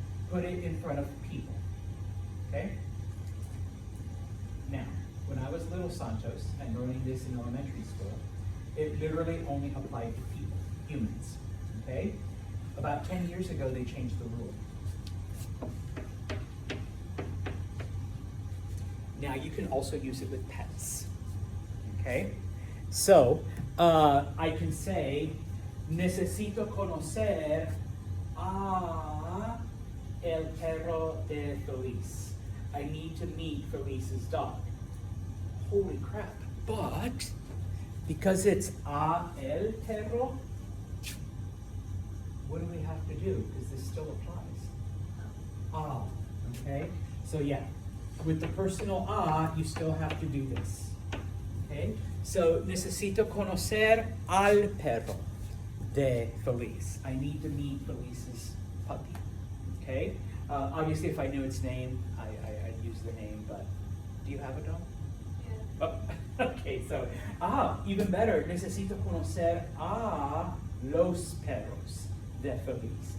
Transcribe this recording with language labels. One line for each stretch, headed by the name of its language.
English: Put it in front of people, okay? Now, when I was little Santos and learning this in elementary school, it literally only applied to people, humans, okay? About 10 years ago, they changed the rule. Now, you can also use it with pets, okay?
Spanish: So, I can say, necesito conocer a el perro de Feliz.
English: I need to meet Felice's dog. Holy crap. But, because it's
Spanish: a el perro,
English: what do we have to do? Because this still applies. Okay? So yeah, with the personal a, you still have to do this. Okay?
Spanish: So, necesito conocer al perro de Feliz.
English: I need to meet Felice's puppy. Okay? Obviously, if I knew its name, I'd use the name, but do you have a dog? Yeah. Oh, okay, so, even better,
Spanish: necesito conocer a los perros de Feliz.